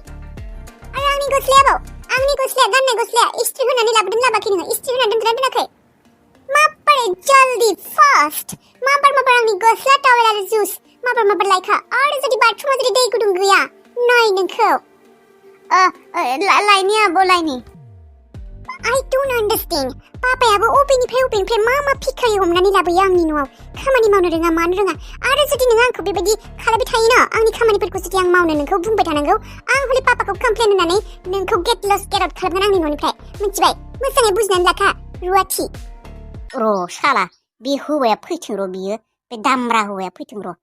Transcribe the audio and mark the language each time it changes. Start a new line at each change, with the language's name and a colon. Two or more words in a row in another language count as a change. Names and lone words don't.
Bodo: आरो आंनि गस्लाया गाननाय गस्लाया इस्त्रि होनानै लाबोदों लाबाखै नोङो? इस्त्रि होनानै दोनदोंना दोनाखै? माबारै जल्दी फास्ट माबार आंनि गस्ला टावेल आरो जुस माबार लायखा। आरो जुदि बाथरुमाव जुदि दै गुदुं गैया नै नोंखौ लायनि आब' लायनि।
English: I don't understand.
Bodo: पापायाबो अबेनिफ्राय मा फिखारि हमनानै लाबोयो आंनि न'आव। खामानि मावनो रोङा मानो रोङा। आरो जुदि नों आंखौ बेबायदि खालामबाय थायोना आंनि खामानिफोरखौ जुदि आं मावनो नोंखौ बुंबाय थानांगौ आं हले पापाखौ कमप्लेन होनानै नोंखौ
English: get out
Bodo: खालामगोन आंनि न'निफ्राय। मिथिबाय? मोजाङै बुजिनानै लाखा रुवाथि। र' साला बे हौवाया फैथों र' बियो बे दामब्रा हौवाया फैथों र'।